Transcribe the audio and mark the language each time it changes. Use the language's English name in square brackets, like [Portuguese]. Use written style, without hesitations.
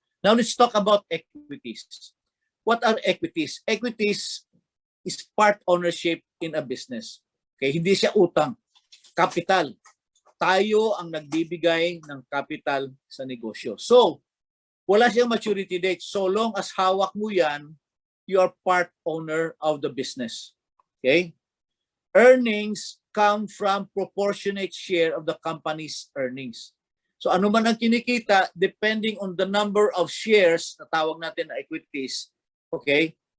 [English] Now let's talk about equities. What are equities? Equities is part ownership in a business. [Filipino] Okay, hindi siya utang, capital. Tayo ang nagbibigay ng capital sa negosyo. So, wala siyang maturity date. [English] So long as [Filipino] hawak mo yan, [English] you are part owner of the business. Okay? Earnings come from proportionate share of the company's earnings. [Filipino] So ano man ang kinikita, depending on the number of shares, na tawag natin na equities, okay?